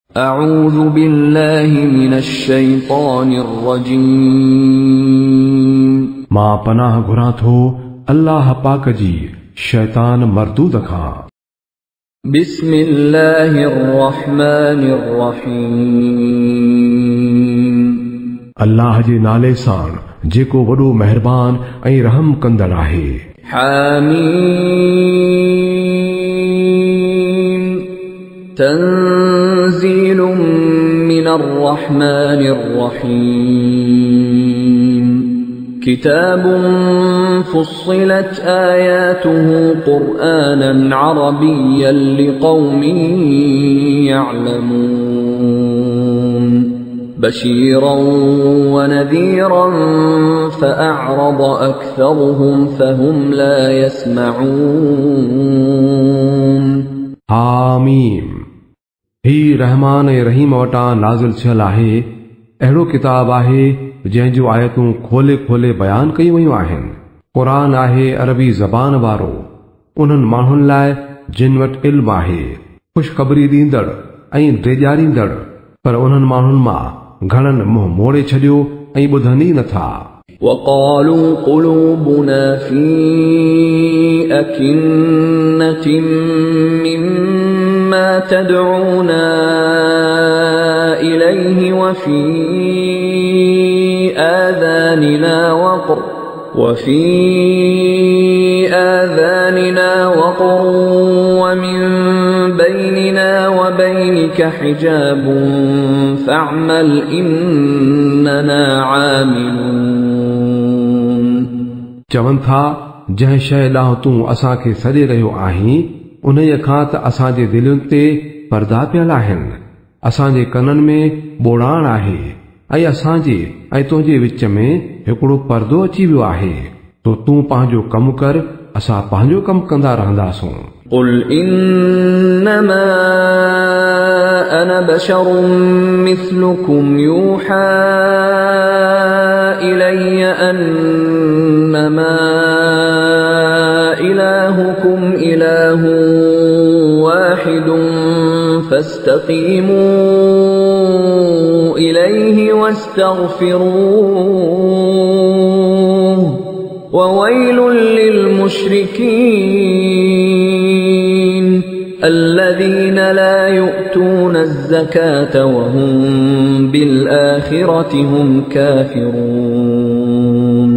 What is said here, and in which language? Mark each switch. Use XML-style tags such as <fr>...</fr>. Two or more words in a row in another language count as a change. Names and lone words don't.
<ar>أعوذ بالله من الشيطان الرجيم</ar> <sd>मां पनाह घुरां थो अल्लाह पाक जी शैतान मरदूद खां।</sd> <ar>بسم الله الرحمن الرحيم</ar> <sd>अल्लाह जे नाले सां जेको वॾो मेहरबान ऐं रहम कंदड़ आहे।</sd> <ar>حميم تنزيل من الرحمن الرحيم كتاب فصلت آياته قرآنا عربيا لقوم يعلمون بشيرا ونذيرا فأعرض أكثرهم فهم لا يسمعون</ar> <sd>हामीम ही रहमान ऐं रहीम वटां नाज़िल थियल आहे। अहिड़ो किताब आहे जंहिं जूं आयतूं खोले खोले बयान कयूं वयूं आहिनि। क़ुरान आहे अरबी ज़बान वारो, उन्हनि माण्हुनि लाइ जिन वटि इल्म आहे, ख़ुशख़बरी ॾींदड़ ऐं ड्रेजारींदड़, पर उन्हनि माण्हुनि मां घणनि मुंहुं मोड़े छॾियो ऐं ॿुधनि ई नथा।</sd> <ar>وقالوا قلوبنا في أكنة مما تدعونا إليه وفي آذاننا وقر ومن بيننا وبينك حجاب فاعمل إننا عاملون</ar> <sd>चवनि था जंहिं शइ ॾांहुं तूं असांखे सॾे रहियो आहीं उन्हीअ खां त असांजे दिलुनि ते पर्दा पियल आहिनि। असांजे कननि में ॿोड़ाण आहे ऐं असांजे ऐं तुंहिंजे विच में हिकिड़ो पर्दो अची वियो आहे। तो तूं पंहिंजो कमु कर, असां पंहिंजो कमु कंदा रहंदासूं।</sd> <ar>قل إنما أنا بشر مثلكم يوحى إلي أنما إلهكم إله واحد فاستقيموا إليه واستغفروه وويل للمشركين الذين لا يؤتون الزكاة وهم بالآخرة هم كافرون</ar>